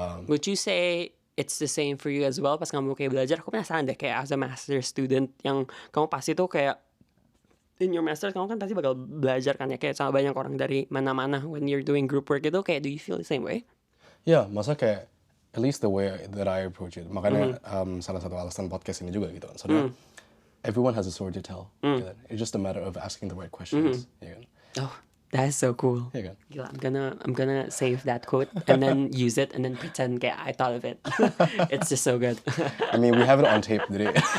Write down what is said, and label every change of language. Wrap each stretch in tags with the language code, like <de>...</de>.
<en>Would you say it's the same for you as well</en> <id>pas kamu kayak belajar? Aku penasaran deh kayak</id> <en>as a master student</en> <id>yang kamu pasti tuh kayak</id> <en>in your master</en> <id>kamu kan pasti bakal belajar kan ya kayak sama banyak orang dari mana-mana.</id> <en>When you're doing group work</en> <id>itu kayak</id> <en>do you feel the same way?</en> <id>Ya, masa kayak</id> <en>at least the way that I approach it.</en> <id>Makanya salah satu alasan podcast ini juga gitu kan.</id> <en>Soalnya everyone has a story to tell.</en> <id>Gitu kan.</id> <en>It's just a matter of asking the right questions.</en> <id>Ya kan?</id> <en>Oh, that is so cool.</en> <id>Ya kan?</id> <en>Gila, I'm gonna save that quote and then use it and then pretend kayak I thought of it. It's just so good. I mean, we have it on tape today.</en>